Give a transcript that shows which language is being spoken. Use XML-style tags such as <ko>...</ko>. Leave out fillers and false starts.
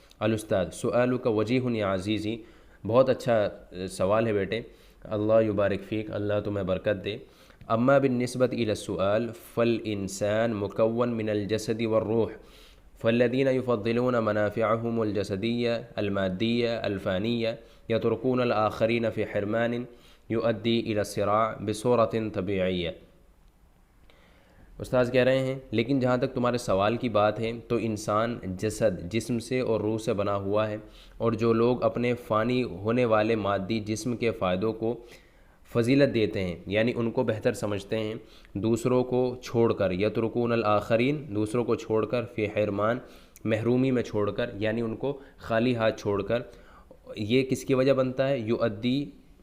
<ar>الاستاذ سؤالک وجیح یا عزیزی،</ar> <ur>بہت اچھا سوال ہے بیٹے،</ur> <ar>اللہ یبارک فیک،</ar> <ur>اللہ تمہیں برکت دے.</ur> <ar>اما بالنسبة الى السؤال فالانسان مکون من الجسد والروح، فالذين يفضلون منافعهم الجسدية المادية الفانية يتركون الآخرين في حرمان يؤدي إلى الصراع بصورة طبيعية.</ar> <ur>استاذ کہہ رہے ہیں لیکن جہاں تک تمہارے سوال کی بات ہے تو انسان جسم سے اور روح سے بنا ہوا ہے، اور جو لوگ اپنے فانی ہونے والے مادی جسم کے فائدوں کو فضیلت دیتے ہیں، یعنی ان کو بہتر سمجھتے ہیں، دوسروں کو چھوڑ کر،</ur> <ar>یترکون الآخرین،</ar> <ur>دوسروں کو چھوڑ کر،</ur> <ar>فی حرمان،</ar> <ur>محرومی میں چھوڑ کر، یعنی ان کو خالی ہاتھ چھوڑ کر. یہ کس کی وجہ بنتا ہے، یؤدی</ur>